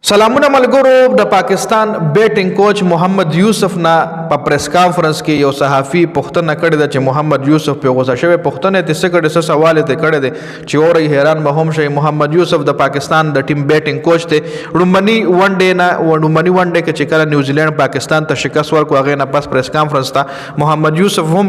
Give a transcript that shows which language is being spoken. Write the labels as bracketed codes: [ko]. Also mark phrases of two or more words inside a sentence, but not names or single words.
[ps] سلامونه ملګرو د پاکستان بیټینګ کوچ محمد یوسف نه په پریس کانفرنس کې یو صحافي پوښتنه کړې ده چې محمد یوسف په غوسه شوی پوښتنه یې څه کړې څه سوال یې کړی دی چې اوري حیران به هم شي محمد یوسف د پاکستان د ټیم بیټینګ کوچ دی لومړني ون ډے کې چې کله نیوزیلند پاکستان ته شکست ورکړ هغه نه پس پریس کانفرنس ته محمد یوسف هم